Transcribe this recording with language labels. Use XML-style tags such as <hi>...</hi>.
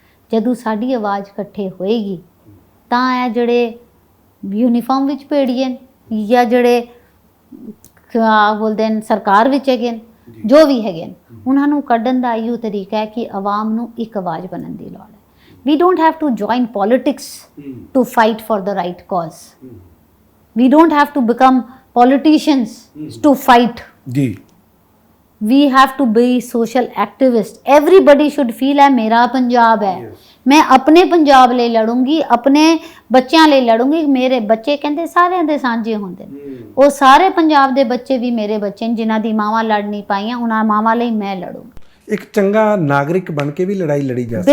<pa>ਜਦੋਂ ਸਾਡੀ ਆਵਾਜ਼ ਇਕੱਠੇ ਹੋਏਗੀ ਤਾਂ ਇਹ ਜਿਹੜੇ ਯੂਨੀਫਾਰਮ ਵਿੱਚ ਭੇੜੀਏ ਜਾਂ ਜਿਹੜੇ ਕਿਆ ਬੋਲਦੇ ਨੇ ਸਰਕਾਰ ਵਿੱਚ ਹੈਗੇ ਨੇ, ਜੋ ਵੀ ਹੈਗੇ ਨੇ, ਉਹਨਾਂ ਨੂੰ ਕੱਢਣ ਦਾ ਇਹੋ ਤਰੀਕਾ ਹੈ ਕਿ ਆਵਾਮ ਨੂੰ ਇੱਕ ਆਵਾਜ਼ ਬਣਨ ਦੀ ਲੋੜ ਹੈ।</pa> <en>We don't have to join politics to fight for the right cause. We don't have to become politicians to fight.</en> <pa>ਜੀ।</pa> <en>We have to be social activists. Everybody should feel</en> <pa>ਹੈ ਮੇਰਾ ਪੰਜਾਬ ਹੈ, ਮੈਂ ਆਪਣੇ ਪੰਜਾਬ ਲਈ ਲੜੂੰਗੀ, ਆਪਣੇ ਬੱਚਿਆਂ ਲਈ ਲੜੂੰਗੀ। ਮੇਰੇ ਬੱਚੇ ਕਹਿੰਦੇ ਸਾਰਿਆਂ ਦੇ ਸਾਂਝੇ ਹੁੰਦੇ ਨੇ, ਉਹ ਸਾਰੇ ਪੰਜਾਬ ਦੇ ਬੱਚੇ ਵੀ ਮੇਰੇ ਬੱਚੇ ਨੇ, ਜਿਨ੍ਹਾਂ ਦੀ ਮਾਵਾਂ ਲੜ ਨਹੀਂ ਪਾਈਆਂ, ਉਹਨਾਂ ਮਾਵਾਂ ਲਈ ਮੈਂ ਲੜੂੰਗੀ। ਇੱਕ ਚੰਗਾ ਨਾਗਰਿਕ ਬਣ ਕੇ ਵੀ ਲੜਾਈ ਲੜੀ ਜਾ ਸਕਦੀ।</pa>